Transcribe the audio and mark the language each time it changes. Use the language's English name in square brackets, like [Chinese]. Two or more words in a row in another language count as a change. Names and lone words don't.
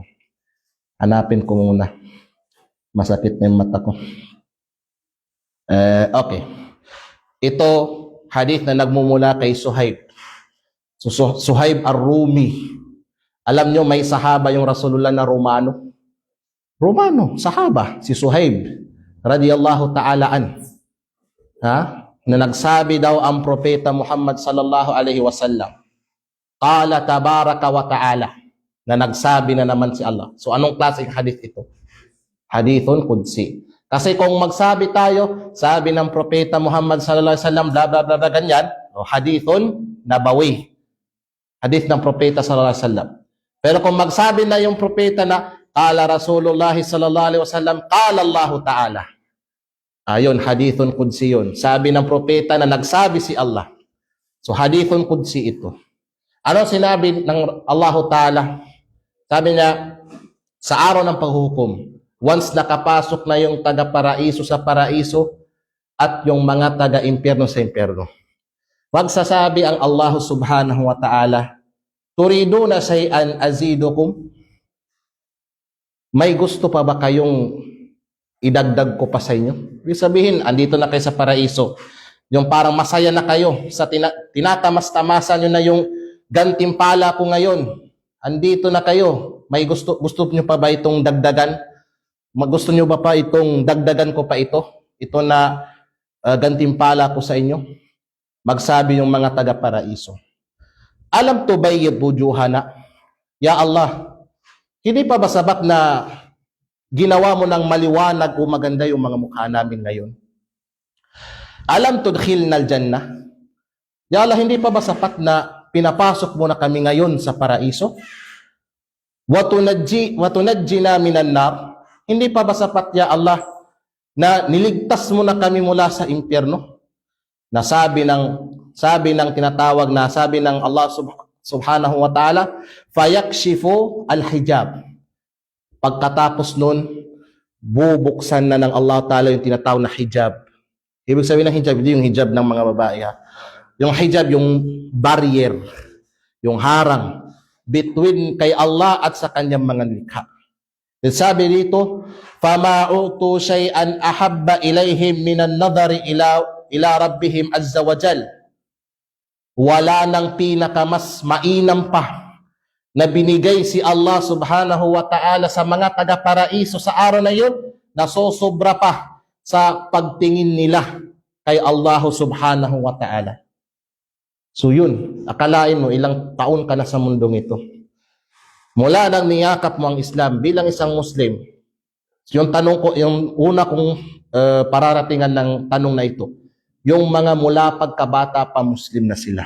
[Filipino] Hanapin ko muna. Masakit na yung mata ko. Okay. Ito, hadith na nagmumula kay Suhaib. Suhaib ar-Rumi. Alam nyo, may sahaba yung Rasulullah na Romano. Sahaba, si Suhaib. [Arabic] رضي الله تعالى عن. [Filipino] Na nagsabi daw ang propeta Muhammad [Arabic] صلى الله عليه وسلم. قال تبارك وتعالى. [Filipino] Na nagsabi na naman si Allah. So anong klaseng hadith ito? [Arabic] حديث قدسي. [Filipino] Kasi kung magsabi tayo, sabi ng propeta Muhammad [Arabic] صلى الله عليه وسلم, [Filipino] bla bla bla ganyan, [Arabic] حديث نبوي. [Filipino] Hadith ng propeta [Arabic] صلى الله عليه وسلم. [Filipino] Pero kung magsabi na yung propeta na [Arabic] قال رسول الله صلى الله عليه وسلم قال الله تعالى. [Filipino] Ayun, [Arabic] حديث قدسي [Filipino] yun. Sabi ng propeta na nagsabi si Allah. So [Arabic] حديث قدسي [Filipino] ito. Ano sinabi ng [Arabic] الله تعالى? [Filipino] Sabi niya, sa araw ng paghuhukom, once nakapasok na yung taga-paraiso sa paraiso at yung mga taga-impyerno sa impyerno, magsasabi ang [Arabic] الله سبحانه وتعالى, تريدون شيئا أزيدكم? [Filipino] May gusto pa ba kayong idagdag ko pa sa inyo? Ibig sabihin, andito na kayo sa paraiso. Yung parang masaya na kayo, sa tinatamas-tamasan nyo na yung gantimpala ko ngayon. Andito na kayo. May gusto nyo pa ba itong dagdagan? Gusto nyo ba pa itong dagdagan ko pa ito? Ito na gantimpala ko sa inyo? Magsabi yung mga taga-paraiso. [Arabic] ألم تبيض وجوهنا? [Filipino] Ya Allah, hindi pa ba sabat na ginawa mo ng maliwanag o maganda yung mga mukha namin ngayon? [Arabic] ألم تدخلنا الجنة? [Filipino] Ya Allah, hindi pa ba sapat na pinapasok mo na kami ngayon sa paraiso? [Arabic] وتنجنا من النار? [Filipino] Hindi pa ba sapat, ya Allah, na niligtas mo na kami mula sa impyerno? Na sabi ng tinatawag na sabi ng [Arabic] الله سبحانه وتعالى, فيكشف الحجاب. [Filipino] Pagkatapos nun, bubuksan na ng [Arabic] الله تعالى [Filipino] yung tinatawag na hijab. Ibig sabihin ng hijab, hindi yung hijab ng mga babae. Yung hijab, yung barrier, yung harang between kay Allah at sa kanyang mga likha. Sabi dito, [Arabic] فَمَا أُعْتُوا شَيْئًا أَحَبَّ إِلَيْهِمْ مِنَ النَّظَرِ إِلَى رَبِّهِمْ عَزَّ وَجَلَّ. [Filipino] Wala nang pinakamas mainam pa na binigay si [Arabic] الله سبحانه وتعالى [Filipino] sa mga taga-paraiso sa araw na yun, na sosobra pa sa pagtingin nila kay [Arabic] الله سبحانه وتعالى. [Filipino] So yun, akalain mo ilang taon ka na sa mundong ito. Mula nang niyakap mo ang Islam bilang isang Muslim, yung tanong ko, yung una kong pararatingan ng tanong na ito, yung mga mula pagkabata pa Muslim na sila.